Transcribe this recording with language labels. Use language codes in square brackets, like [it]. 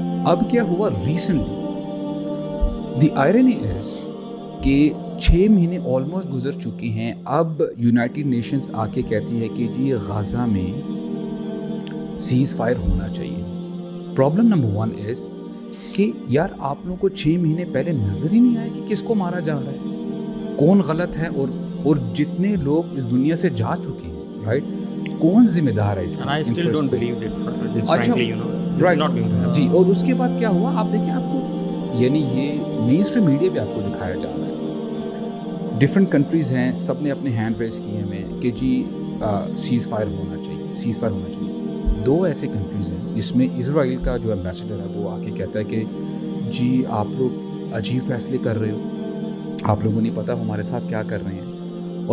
[ur] اب کیا ہوا ریسنٹلی, دی آئرنی از کہ 6 مہینے آلموسٹ گزر چکے ہیں, اب یونائٹڈ نیشنز آ کے کہتی ہے کہ جی غزہ میں سیز فائر ہونا چاہیے. پرابلم نمبر 1 از کہ یار آپ لوگوں کو 6 مہینے پہلے نظر ہی نہیں آیا کہ کس کو مارا جا رہا ہے, کون غلط ہے, اور جتنے لوگ اس دنیا سے جا چکے ہیں, رائٹ, کون ذمہ دار ہے اس کا. [en] I still don't believe that this frankly, you know, this is not going to happen. [ur] جی, اور اس کے بعد کیا ہوا آپ دیکھیں, آپ کو یعنی یہ مین اسٹریم میڈیا پہ آپ کو دکھایا جا رہا ہے, ڈفرینٹ کنٹریز ہیں, سب نے اپنے ہینڈ ریز کیے ہمیں کہ جی سیز فائر ہونا چاہیے, سیز فائر ہونا چاہیے. 2 ایسے کنٹریز ہیں جس میں اسرائیل کا جو ایمبیسڈر ہے وہ آ کے کہتا ہے کہ جی آپ لوگ عجیب فیصلے کر رہے ہو, آپ لوگوں نہیں پتہ ہمارے ساتھ کیا کر رہے ہیں.